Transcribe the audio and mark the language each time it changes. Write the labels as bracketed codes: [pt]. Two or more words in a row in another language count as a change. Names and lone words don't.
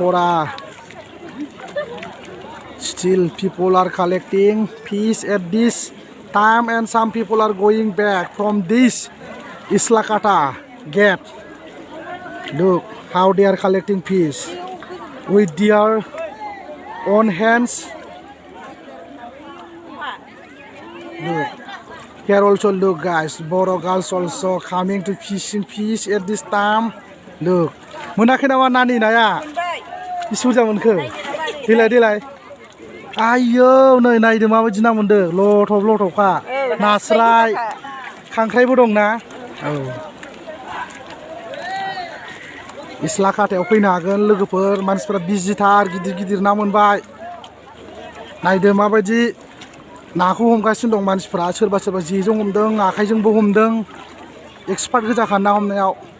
[en] people are collecting fish at this time and some people are going back from this islakhata gate look how they are collecting fish with their own hands look here also look guys Boro girls also coming to fishing fish at this time look [brx] monakhai nama nani naya isuja monkhो dilai ayo नै नायदो माबायदि ना मोनदों लथबखा नास्राय खांख्राइबो दं ना औ इस्लाखाटायाव फैनो हागोन लोगोफोर मानसिफोरा बिजिथार गिदिर ना मोनबाय नायदो माबायदि नाखौ हमगासिनो दं मानसिफोरा सोरबा जेजों हमदों आखाइजोंबो हमदों एक्सपार्ट गोजाखा ना हमनायाव